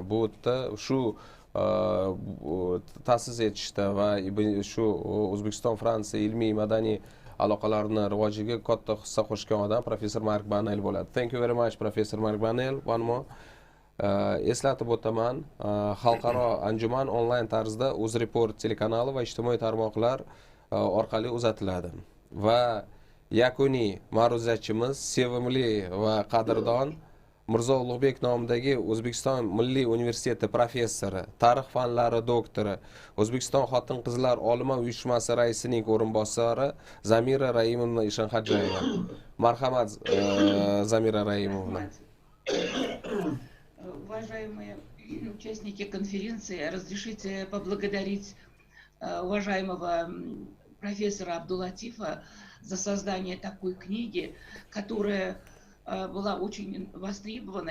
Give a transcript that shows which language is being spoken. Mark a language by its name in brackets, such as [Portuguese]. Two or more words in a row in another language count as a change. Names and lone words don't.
[Uzbek] Bu yerda shu ta'sis etishda va shu O'zbekiston Fransiya ilmiy madaniy aloqalarni rivojiga katta hissa qo'shgan odam Professor Mark Banel bo'ladi. [English] Thank you very much, Professor Mark Banel. One more. [Uzbek] Eslatib o'taman, xalqaro anjuman onlayn tarzda UZREPORT telekanali va ijtimoiy tarmoqlar orqali uzatiladi. Va yakuniy ma'ruzachimiz sevimli va qadrdon Mirzo Ulug'bek nomidagi O'zbekiston Milliy universiteti professori, tarix fanlari doktori, O'zbekiston xotin-qizlar olima uyushmasi raisining o'rinbosari Zamira Raimovna Ishonxo'jayeva. Marhamat, Zamira Raimovna. [Russian] Уважаемые участники конференции, разрешите поблагодарить уважаемого профессора Абдулатифа за создание такой книги, которая была очень востребована.